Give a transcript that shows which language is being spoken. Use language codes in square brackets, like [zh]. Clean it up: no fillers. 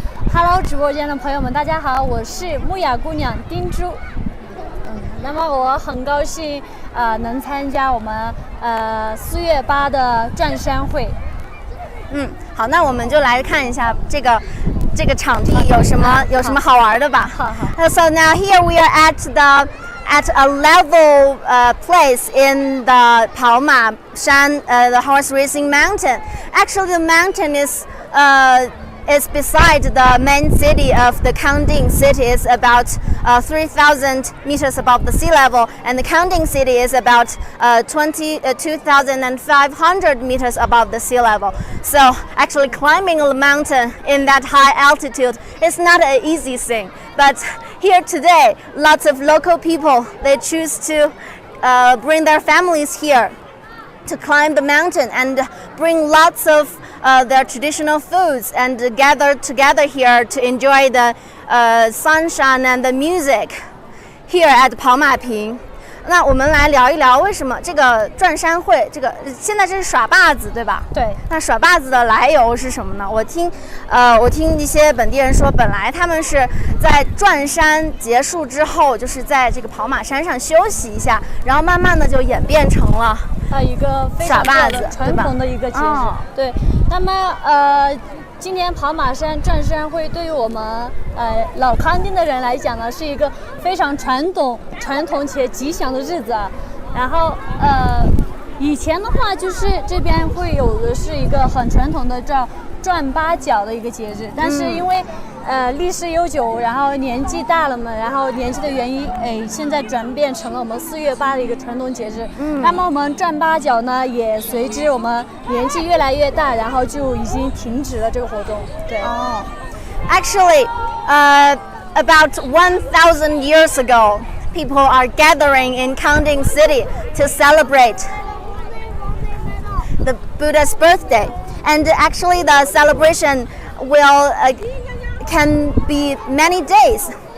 [zh] Hello， 直播间的朋友们，大家好，我是木雅姑娘丁珠。那么我很高兴能参加我们4月8的转山会。好，那我们就来看一下这个场地有什么好玩的吧。好。 [en] So now here we are at a level place in the Shan, the horse racing mountain. Actually, the mountain is beside the main city of the Kangding City. It's about 3,000 meters above the sea level, and the Kangding City is about 2,500 meters above the sea level. So actually climbing a mountain in that high altitude is not an easy thing. But here today, lots of local people, they choose to bring their families here to climb the mountain and bring lots of their traditional foods and gather together here to enjoy the sunshine and the music here at 跑马坪。 [zh] 那我们来聊一聊为什么这个转山会，现在这是耍把子对吧？对。那耍把子的来由是什么呢？我听一些本地人说，本来他们是在转山结束之后，就是在这个跑马山上休息一下，然后慢慢的就演变成了一个非常传统的一个节日。对。那么今年跑马山转山会对于我们老康定的人来讲呢，是一个非常传统且吉祥的日子啊。然后以前的话就是这边会有的是一个很传统的叫转八角的一个节日，但是因为历史悠久，然后年纪大了嘛，然后年纪的原因，现在转变成了我们4月8的一个传统节日。那么我们转八角呢，也随之我们年纪越来越大，然后就已经停止了这个活动。对。 [en] Actually, about 1,000 years ago, people are gathering in Kangding City to celebrate the Buddha's birthday, and actually the celebration will can be many days.